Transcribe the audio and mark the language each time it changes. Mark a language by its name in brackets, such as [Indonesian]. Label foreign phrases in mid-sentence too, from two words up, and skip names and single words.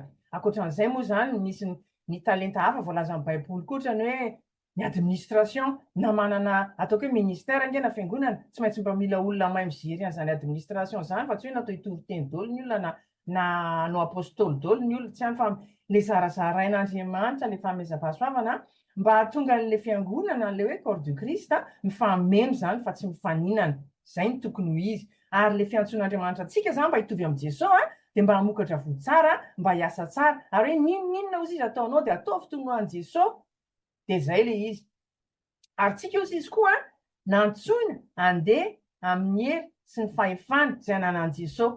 [Malagasy] Ankoatran'izay moa zany misy ny talenta hafa voalaza amin'ny Baiboly koa ohatrany hoe ny administration na manana ataoko hoe ministère angena fiangonana tsy maintsy mba mila olona mahay mijery an'izany administration zany fa tsy hoe natao hitory-teny daholo ny olona na hanao apôstôly daholo ny olona tsy hany fa le zarazarain'Andriamanitra le fanomezam-pahasoavana mba hahatonga an'le fiangonana an'le hoe [French] corps du Christ [Malagasy] mifameno zany fa tsy mifaninana. Zay ny tokony ho izy. Ary le fiantsoan'Andriamanitra antsika zany mba hitovy amin'ny Jesosy dia mba hamokatra vo tsara, mba hiasa tsara. Ary hoe ninona ozy izy ataonao dia ataovy toy noho an'i Jesosy. Dia zay le izy. Ary tsika ozy izy koa nantsoina handeha amin'ny hery sy ny fahefana izay ananan'i Jesosy.